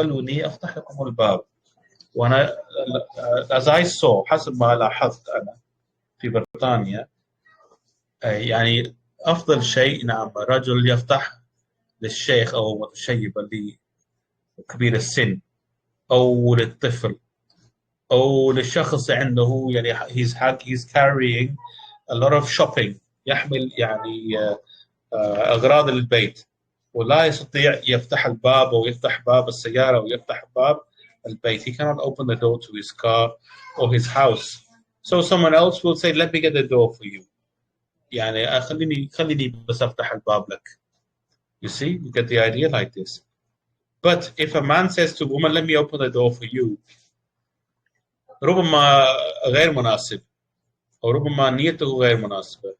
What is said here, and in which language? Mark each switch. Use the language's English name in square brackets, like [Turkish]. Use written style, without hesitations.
[Arabic] خلوني أفتح لكم الباب. وأنا [English] as I saw [Arabic] حسب ما لاحظت أنا في بريطانيا يعني أفضل شيء نعم رجل يفتح للشيخ أو المتشيب اللي كبير السن أو للطفل أو للشخص عنده يعني [English] he's carrying a lot of shopping، [Arabic] يحمل يعني أغراض البيت ولا يستطيع يفتح الباب أو يفتح باب السيارة أو يفتح باب البيت. [English] He cannot open the door to his car or his house. So someone else will say let me get the door for you. [Arabic] يعني خليني بس أفتح الباب لك. [English] You see, you get the idea like this. But if a man says to a woman let me open the door for you [Arabic] ربما غير مناسب أو ربما نيته غير مناسبة.